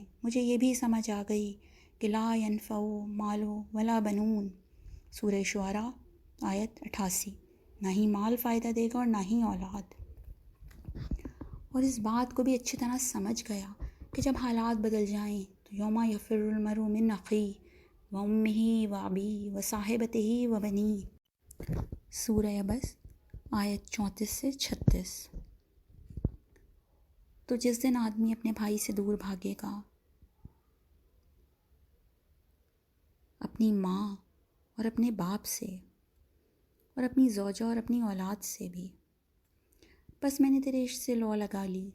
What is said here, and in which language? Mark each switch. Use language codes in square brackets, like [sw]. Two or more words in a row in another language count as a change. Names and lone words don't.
[ur] مجھے یہ بھی سمجھ آ گئی کہ [ar] لا ینفع مال ولا بنون، [ur] سورہ شعراء آیت 88، نہ ہی مال فائدہ دے گا اور نہ ہی اولاد۔ اور اس بات کو بھی اچھی طرح سمجھ گیا کہ جب حالات بدل جائیں تو [ar] یوم یفر المرء من اخیہ و امہ و ابیہ و صاحبتہ و بنیہ، [ur] سورہ عبس آیت 34 سے 36۔ تو جس دن آدمی اپنے بھائی سے دور بھاگے گا، اپنی ماں اور اپنے باپ سے اور اپنی زوجہ اور اپنی اولاد سے بھی، بس میں نے تیرے عشق سے لو لگا لی۔